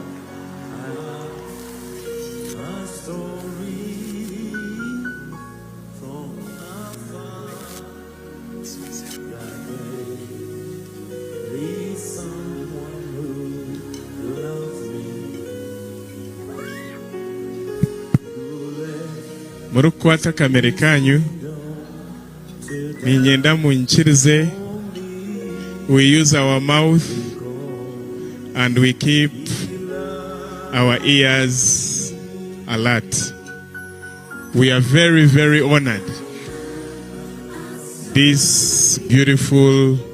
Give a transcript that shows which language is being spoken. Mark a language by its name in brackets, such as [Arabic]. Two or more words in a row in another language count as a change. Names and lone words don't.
[English] I have a story from afar. That there is someone who loves me. [Nyankole] murukwata kamere kanyu ninyenda munchirize. [English] We use our mouth and we keep our ears alert. We are very, very honored this beautiful